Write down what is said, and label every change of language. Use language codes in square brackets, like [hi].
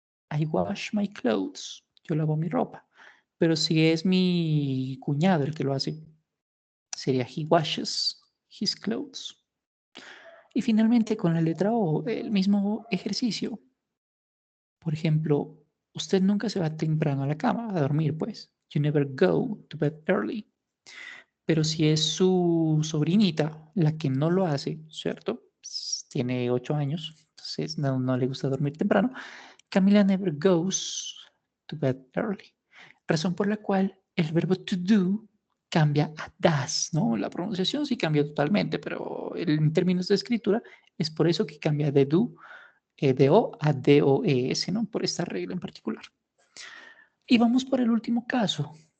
[en] I wash my clothes. [es] Yo lavo mi ropa. Pero si es mi cuñado el que lo hace, sería [en] he washes his clothes. [es] Y finalmente con la letra O, el mismo ejercicio. Por ejemplo, usted nunca se va temprano a la cama, a dormir, pues. [en] You never go to bed early. [es] Pero si es su sobrinita la que no lo hace, ¿cierto? Tiene 8 años, entonces no le gusta dormir temprano. [en] Camila never goes to bed early. [es] Razón por la cual el verbo to do cambia a does, ¿no? La pronunciación sí cambia totalmente, pero en términos de escritura es por eso que cambia de do, de o a dos, ¿no? Por esta regla en particular. Y vamos por el último caso.